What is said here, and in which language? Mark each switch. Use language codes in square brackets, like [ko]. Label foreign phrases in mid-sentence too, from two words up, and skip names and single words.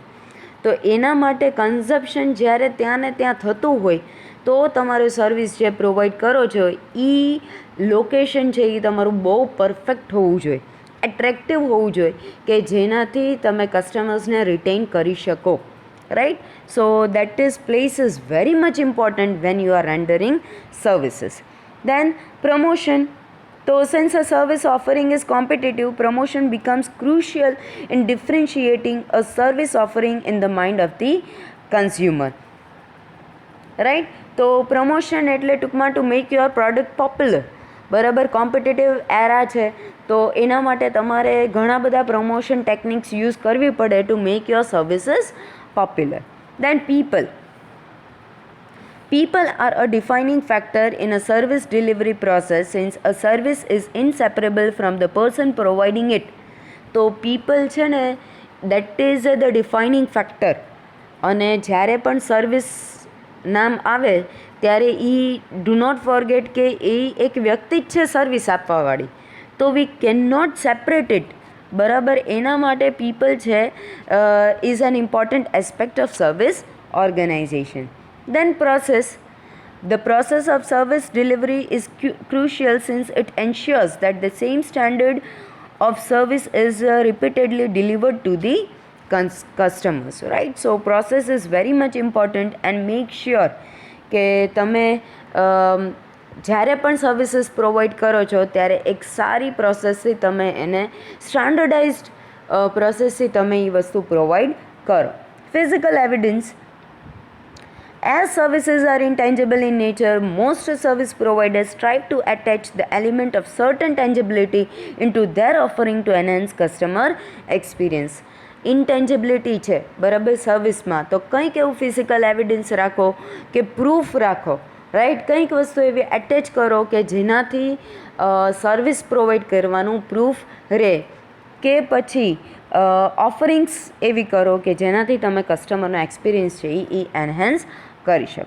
[gu] તો એના માટે કન્ઝપ્શન જ્યારે ત્યાં ને ત્યાં થતું હોય તો તમારું સર્વિસ જે પ્રોવાઈડ કરો છો એ લોકેશન છે એ તમારું બહુ પરફેક્ટ હોવું જોઈએ, એટ્રેક્ટિવ હોવું જોઈએ, કે જેનાથી તમે કસ્ટમર્સને રિટેન કરી શકો. રાઈટ? [en] so that is place is very much important when you are rendering services. then promotion. So since a service offering is competitive, promotion becomes crucial in differentiating a service offering in the mind of the consumer. Right? [gu] તો પ્રમોશન એટલે ટૂંકમાં [en] to make your product popular. [gu] બરાબર? [en] competitive era [gu] છે તો એના માટે તમારે ઘણા બધા [en] promotion techniques [gu] યુઝ કરવી પડે [en] to make your services popular. દેન People are a defining factor in a service delivery process since a service is inseparable from the person providing it. તો people [gu] છે ને [en] that is the defining factor. [gu] અને જ્યારે પણ સર્વિસ નામ આવે ત્યારે [en] do not forget [gu] કે એ એક વ્યક્તિ જ છે સર્વિસ આપવાવાળી. [en] તો we can not separate it. બરાબર? [gu] એના માટે [en] પીપલ છે is an important aspect of service organization. Then the process of service delivery is crucial since it ensures that the same standard of service is repeatedly delivered to the customers. Right? So process is very much important and make sure [gu] કે તમે જ્યારે પણ સર્વિસીસ પ્રોવાઈડ કરો છો ત્યારે એક સારી પ્રોસેસથી તમે એને સ્ટાન્ડર્ડાઇઝ્ડ પ્રોસેસથી તમે એ વસ્તુ પ્રોવાઈડ કરો. [en] physical evidence. As services are intangible in nature, most service providers strive to attach the element of certain tangibility into their offering to enhance customer experience. [gu] ઇન્ટેન્જિબિલિટી છે બરાબર સર્વિસમાં, તો કંઈક એવું [en] physical evidence [gu] રાખો કે પ્રૂફ રાખો. રાઈટ? કંઈક વસ્તુ એવી એટેચ કરો કે જેનાથી સર્વિસ પ્રોવાઈડ કરવાનું પ્રૂફ રહે, કે પછી ઓફરિંગ્સ એવી કરો કે જેનાથી તમે કસ્ટમરનો એક્સપિરિયન્સ છે એ એનહેન્સ કરી શકો.